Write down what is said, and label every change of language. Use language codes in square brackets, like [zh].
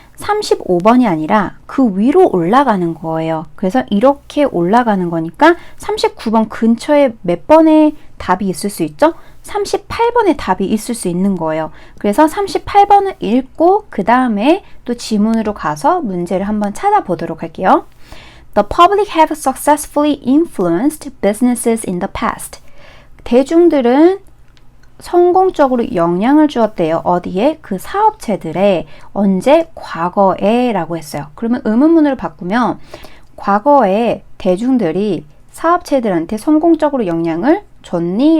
[ko] 35번이 아니라 그 위로 올라가는 거예요. 그래서 이렇게 올라가는 거니까 39번 근처에 몇 번의 답이 있을 수 있죠? 38번의 답이 있을 수 있는 거예요. 그래서 38번을 읽고 그 다음에 또 지문으로 가서 문제를 한번 찾아보도록 할게요. [en] The public have successfully influenced businesses in the past. [ko] 대중들은 성공적으로 영향을 주었대요. 어디에? 그 사업체들에. 언제? 과거에 라고 했어요. 그러면 의문문으로 바꾸면 과거에 대중들이 사업체들한테 성공적으로 영향을 줬니?